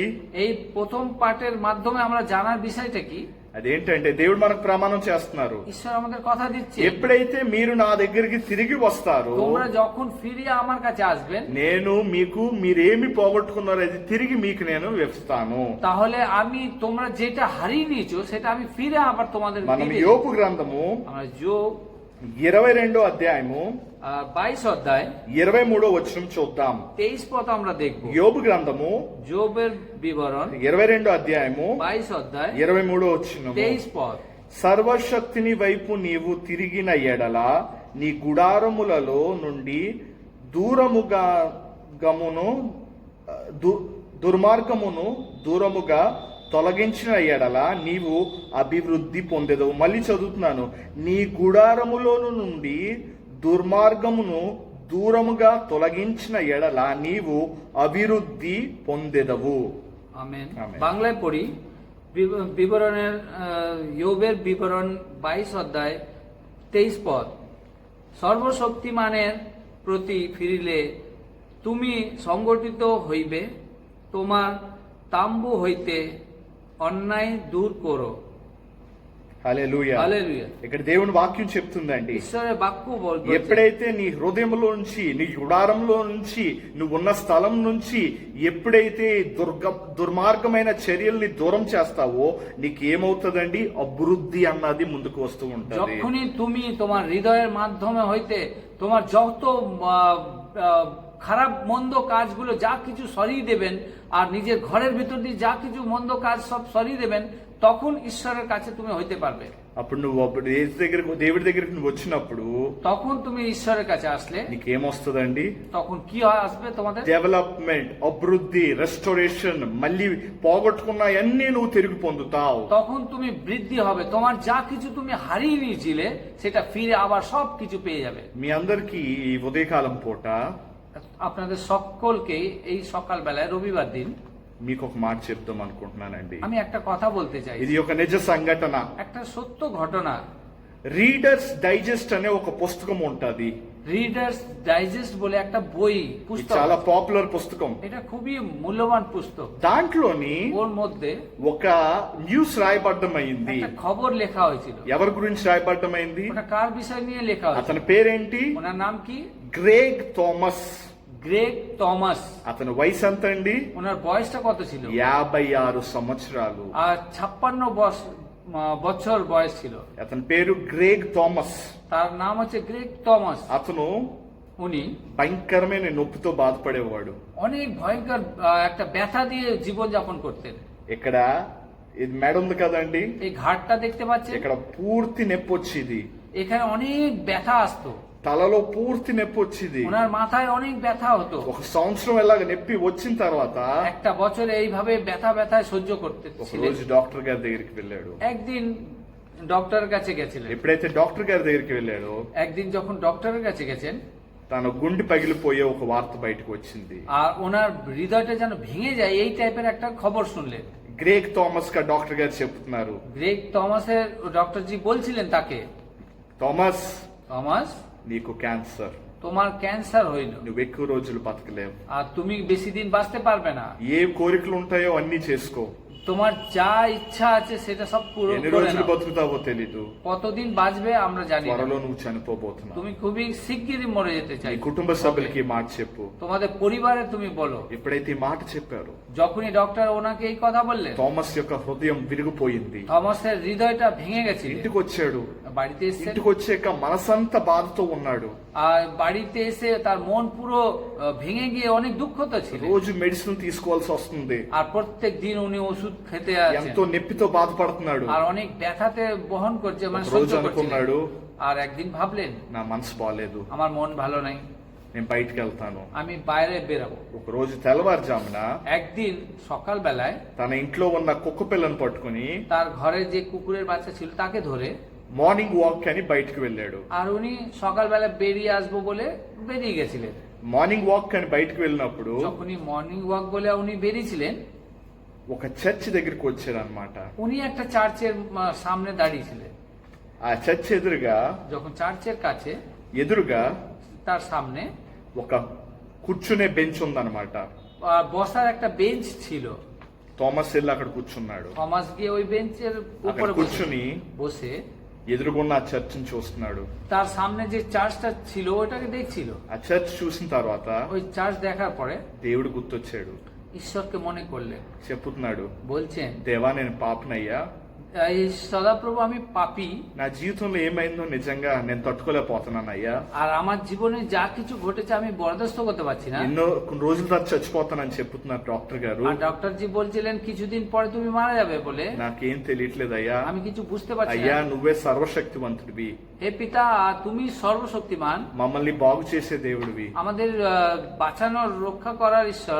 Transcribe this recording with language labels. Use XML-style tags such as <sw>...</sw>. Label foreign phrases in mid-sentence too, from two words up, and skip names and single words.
<bn>এই প্রথম পাঠের মাধ্যমে আমরা জানার বিষয়টা কি?</bn> <te>అదేంటంటే, దేవుడు మనకు ప్రమాణం చేస్తున్నారు,</te> <bn>ঈশ্বর আমাদের কথা দিচ্ছে,</bn> <te>ఎప్పుడైతే మీరు నా దగ్గరికి తిరిగి వస్తారో,</te> <bn>তোমরা যখন ফিরিয়ে আমার কাছে আসবেন,</bn> <te>నేను మీకు మీరేమి పోగొట్టుకున్నారో అది తిరిగి మీకు నేను ఇస్తాను.</te> <bn>তাহলে আমি তোমরা যেটা হারিয়ে নিয়েছো সেটা আমি ফিরে আবার তোমাদের</bn> <te>మనం</te> <bn>দিয়ে দেব।</bn> <te>యోబు గ్రంథము</te> <bn>আমরা যোগ</bn> <te>22వ అధ్యాయము</te> <bn>22 অধ্যায়</bn> <te>23వ వచనం చూద్దాం.</te> <bn>23 পদ আমরা দেখব।</bn> <te>యోబు గ్రంథము</te> <bn>যোবের বিবরণ</bn> <te>22వ అధ్యాయము</te> <bn>22 অধ্যায়</bn> <te>23వ వచనం.</te> <bn>23 পদ।</bn> <te>సర్వశక్తిని వైపు నీవు తిరిగిన ఎడల నీ గుడారములలో నుండి దూరముగా దుర్మార్గమును దూరముగా తొలగించిన ఎడల నీవు అభివృద్ధి పొందెదవు. మళ్ళీ చదువుతున్నాను. నీ గుడారములోను నుండి దుర్మార్గమును దూరముగా తొలగించిన ఎడల నీవు అభివృద్ధి పొందెదవు.</te> <bn>আমেন। আমেন। বাংলায় পড়ি বিবরণের য়োবের বিবরণ 22 অধ্যায় 23 পদ। সর্বশক্তিমানের প্রতি ফিরিলে তুমি সংগঠিত হইবে, তোমার তাম্বু হইতে অন্যায় দূর করো।</bn> <te>హల్లెలూయా. హల్లెలూయా। ఇక్కడ దేవుని వాక్యం చెప్తుందండి,</te> <bn>ঈশ্বরের বাক্য বলছে,</bn> <te>ఎప్పుడైతే నీ హృదయంలో నుంచి, నీ గుడారంలో నుంచి, నువ్వు ఉన్న స్థలం నుంచి ఎప్పుడైతే దుర్మార్గమైన చర్యల్ని దూరం చేస్తావో నీకేమవుతుందండి? అభివృద్ధి అన్నది ముందుకు వస్తూ ఉంటుంది.</te> <bn>যখনই তুমি তোমার হৃদয়ের মাধ্যমে হইতে তোমার যত খারাপ মন্দ কাজগুলো যা কিছু সরিয়ে দেবেন, আর নিজের ঘরের ভিতর দিয়ে যা কিছু মন্দ কাজ সব সরিয়ে দেবেন, তখন ঈশ্বরের কাছে তুমি হইতে পারবে।</bn> <te>అప్పుడు నువ్వు దేవుడి దగ్గరికి నువ్వు వచ్చినప్పుడు</te> <bn>তখন তুমি ঈশ্বরের কাছে আসলে</bn> <te>నీకేమొస్తుందండి?</te> <bn>তখন কি আসবে তোমাদের?</bn> <te>డెవలప్మెంట్, అభివృద్ధి, రెస్టోరేషన్. మళ్ళీ పోగొట్టుకున్న అన్ని నువ్వు తిరిగి పొందుతావు.</te> <bn>তখন তুমি বৃদ্ধি হবে, তোমার যা কিছু তুমি হারিয়ে নিয়েছিলে সেটা ফিরে আবার সব কিছু পেয়ে যাবে।</bn> <te>మీ అందరికీ ఈ ఉదయకాలం పూట</te> <bn>আপনাদের সকলকে এই সকাল বেলায় রবিবার দিন</bn> <te>మీకు ఒక మాట చెప్దాం అనుకుంటున్నానండి.</te> <bn>আমি একটা কথা বলতে চাই,</bn> <te>ఇది ఒక నిజ సంఘటన.</te> <bn>একটা সত্য ঘটনা।</bn> <te>రీడర్స్ డైజెస్ట్ అనే ఒక పుస్తకం ఉంటది.</te> <bn>রিডার্স ডাইজেস্ট বলে একটা বই</bn> <te>ఇది</te> <bn>পুস্তক,</bn> <te>చాలా పాపులర్ పుస్తకం.</te> <bn>এটা খুবই মূল্যবান পুস্তক।</bn> <te>దాంట్లోని</te> <bn>ওর মধ্যে</bn> <te>ఒక న్యూస్ రాయబడ్డమైంది.</te> <bn>একটা খবর লেখা হয়েছিল।</bn> <te>ఎవరి గురించి రాయబడ్డమైంది?</te> <bn>ওটা কার বিষয় নিয়ে লেখা হয়েছিল?</bn> <te>అతని పేరేంటి?</te> <bn>ওনার নাম কি?</bn> <te>గ్రేగ్ థామస్.</te> <bn>গ্রেগ থমাস।</bn> <te>అతని వయసు ఎంత అండి?</te> <bn>ওনার বয়সটা কত ছিল?</bn> <te>56 సంవత్సరాలు.</te> <bn>আর 56 বছর বয়স ছিল।</bn> <te>అతని పేరు గ్రేగ్ థామస్.</te> <bn>তার নাম হচ্ছে গ্রেগ থমাস।</bn> <te>అతను</te> <bn>উনি</bn> <te>భయంకరమైన నొప్పితో బాధపడేవాడు.</te> <bn>অনেক ভয়ঙ্কর একটা ব্যথা দিয়ে জীবন যাপন করতেন।</bn> <te>ఇక్కడ ఇది మెడ ఉంది కదండి,</te> <bn>এই ঘাটটা দেখতে পাচ্ছেন,</bn> <te>ఇక్కడ పూర్తి నొప్పి వచ్చేది.</te> <bn>এখানে অনেক ব্যথা আসতো,</bn> <te>తలలో పూర్తి నొప్పి వచ్చేది.</te> <bn>ওনার মাথায় অনেক ব্যথা হতো।</bn> <te>ఒక సంవత్సరం ఎలాగ నొప్పి వచ్చిన తర్వాత</te> <bn>একটা বছর এইভাবে ব্যথায় সহ্য করতে</bn> <te>ఒక</te> <bn>ছিলেন।</bn> <te>రోజు డాక్టర్ గారి దగ్గరికి వెళ్ళాడు.</te> <bn>একদিন ডক্টরের কাছে গেছিলেন।</bn> <te>ఎప్పుడైతే డాక్టర్ గారి దగ్గరికి వెళ్ళాడో</te> <bn>একদিন যখন ডক্টরের কাছে গেছেন,</bn> <te>తన గుండె పగిలిపోయే ఒక వార్త బయటకు వచ్చింది.</te> <bn>আর ওনার হৃদয়টা যেন ভেঙে যায় এই টাইপের একটা খবর শুনলেন।</bn> <te>గ్రేగ్ థామస్ గా డాక్టర్ గారు చెప్తున్నారు,</te> <bn>গ্রেগ থমাসের ডক্টরজি বলছিলেন তাকে,</bn> <te>థామస్</te> <bn>থমাস</bn> <te>నీకు క్యాన్సర్,</te> <bn>তোমার ক্যান্সার হইল,</bn> <te>నువ్వు ఎక్కువ రోజులు బతకలేవు.</te> <bn>আর তুমি বেশি দিন বাঁচতে পারবে না।</bn> <te>ఏ కోరికలు ఉంటాయో అన్ని చేసుకో,</te> <bn>তোমার যা ইচ্ছা আছে সেটা সব পূরণ</bn> <te>ఎన్ని</te> <bn>করে</bn> <te>రోజులు</te> <bn>নাও।</bn> <te>బతుకుతావో తెలీదు.</te> <bn>কতদিন বাঁচবে আমরা জানি না।</bn> <te>త్వరలో నువ్వు చనిపోబోతున్నావు.</te> <bn>তুমি খুবই শিগগিরই মরে যেতে</bn> <te>నీ</te> <bn>চাই।</bn> <te>కుటుంబ సభ్యులకి ఈ మాట చెప్పు.</te> <bn>তোমাদের পরিবারে তুমি বলো।</bn> <te>ఎప్పుడైతే ఈ మాట చెప్పారు,</te> <bn>যখনই ডক্টর ওনাকে এই কথা বললেন,</bn> <te>థామస్ యొక్క హృదయం విరిగిపోయింది.</te> <bn>থমাসের হৃদয়টা ভেঙে গেছিল।</bn> <te>ఇంటికి వచ్చాడు.</te> <bn>বাড়িতে এসে</bn> <te>ఇంటికి వచ్చాక మనసంతా బాధతో ఉన్నాడు.</te> <bn>আর বাড়িতে এসে তার মন পুরো ভেঙে গিয়ে অনেক দুঃখত ছিল।</bn> <te>రోజు మెడిసిన్ తీసుకోవాల్సి వస్తుంది.</te> <bn>আর প্রত্যেক দিন উনি ওষুধ খেতে আছেন,</bn> <te>ఎంతో నొప్పితో బాధపడుతున్నాడు.</te> <bn>আর অনেক ব্যথাতে বহন করছে, মানে</bn> <te>ఒక</te> <bn>সহ্য</bn> <te>రోజు</te> <bn>করছে।</bn> <te>అనుకున్నాడు,</te> <bn>আর একদিন ভাবলেন,</bn> <te>నా మనసు బాగాలేదు,</te> <bn>আমার মন ভালো নাই,</bn> <te>నేను బయటికి వెళ్తాను.</te> <bn>আমি বাইরে বেরাবো।</bn> <te>ఒక రోజు తెల్లవారుజామున</te> <bn>একদিন সকাল বেলায়</bn> <te>తన ఇంట్లో ఉన్న కుక్క పిల్లను పట్టుకుని</te> <bn>তার ঘরে যে কুকুরের বাচ্চা ছিল তাকে ধরে</bn> <en>morning walk</en> <te>అని బయటికి వెళ్ళాడు.</te> <bn>আর উনি সকালবেলা বেরিয়ে আসবো বলে বেরিয়ে গেছিলেন।</bn> <en>morning walk</en> <te>అని బయటికి వెళ్ళినప్పుడు</te> <bn>যখনই</bn> <en>morning walk</en> <bn>বলে উনি বেরিয়েছিলেন,</bn> <te>ఒక చర్చ్ దగ్గరికి వచ్చాడు అనమాట.</te> <bn>উনি একটা চার্চের সামনে দাঁড়িয়েছিলেন।</bn> <te>ఆ చర్చ్ ఎదురుగా</te> <bn>যখন চার্চের কাছে</bn> <te>ఎదురుగా</te> <bn>তার সামনে</bn> <te>ఒక కూర్చునే బెంచ్ ఉందన్నమాట.</te> <bn>বসার একটা বেঞ্চ ছিল।</bn> <te>థామస్ వెళ్ళి అక్కడ కూర్చున్నాడు.</te> <bn>থমাস গিয়ে ওই বেঞ্চের</bn> <te>అక్కడ</te> <bn>উপরে</bn> <te>కూర్చుని</te> <bn>বসে</bn> <te>ఎదురుగున్న ఆ చర్చ్ని చూస్తున్నాడు.</te> <bn>তার সামনে যে চার্চটা ছিল ওটাকে দেখছিল।</bn> <te>ఆ చర్చ్ చూసిన తర్వాత</te> <bn>ওই চার্চ দেখার পরে</bn> <te>దేవుడు గుర్తొచ్చాడు.</te> <bn>ঈশ্বরকে মনে করলেন,</bn> <te>చెప్తున్నాడు,</te> <bn>বলছেন,</bn> <te>దేవా నేను పాపనయ్యా,</te> <bn>এই সদাপ্রভু আমি পাপী,</bn> <te>నా జీవితంలో ఏమైందో నిజంగా నేను తట్టుకోలేకపోతున్నాను అయ్యా.</te> <bn>আর আমার জীবনে যা কিছু ঘটেছে আমি বরদাস্ত করতে পারছি না।</bn> <te>ఎన్నో కొన్ని రోజుల తర్వాత చచ్చిపోతానని చెప్తున్నారు డాక్టర్ గారు.</te> <bn>আর ডক্টর জি বলছিলেন কিছুদিন পরে তুমি মারা যাবে বলে।</bn> <te>నాకేం తెలియట్లేదు అయ్యా.</te> <bn>আমি কিছু বুঝতে পারছি</bn> <te>అయ్యా</te> <bn>না।</bn> <te>నువ్వే సర్వశక్తివంతుడివి,</te> <bn>হে পিতা, তুমি সর্বশক্তিমান,</bn> <te>మమ్మల్ని బాగు చేసే దేవుడివి.</te> <bn>আমাদের বাঁচানোর রক্ষা করার ঈশ্বর।</bn>